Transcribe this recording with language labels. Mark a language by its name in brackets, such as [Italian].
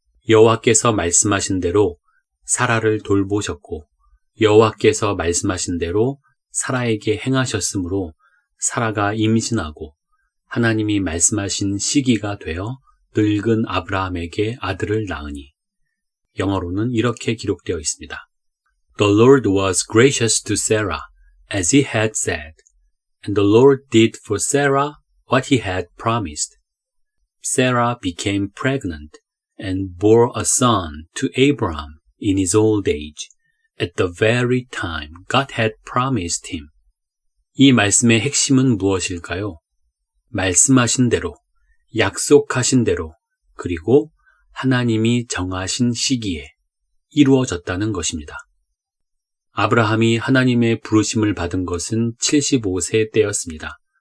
[Korean] 여호와께서 말씀하신 대로 사라를 돌보셨고, 여호와께서 말씀하신 대로 사라에게 행하셨으므로 사라가 임신하고 하나님이 말씀하신 시기가 되어 늙은 아브라함에게 아들을 낳으니. 영어로는 이렇게 기록되어 있습니다. [English] The Lord was gracious to Sarah, as he had said, and the Lord did for Sarah what he had promised. Sarah became pregnant and bore a son to Abraham in his old age, at the very time God had promised him. [Korean] 이 말씀의 핵심은 무엇일까요? 말씀하신 대로, 약속하신 대로, 그리고 하나님이 정하신 시기에 이루어졌다는 것입니다. 아브라함이 하나님의 부르심을 받은 것은 75세 때였습니다.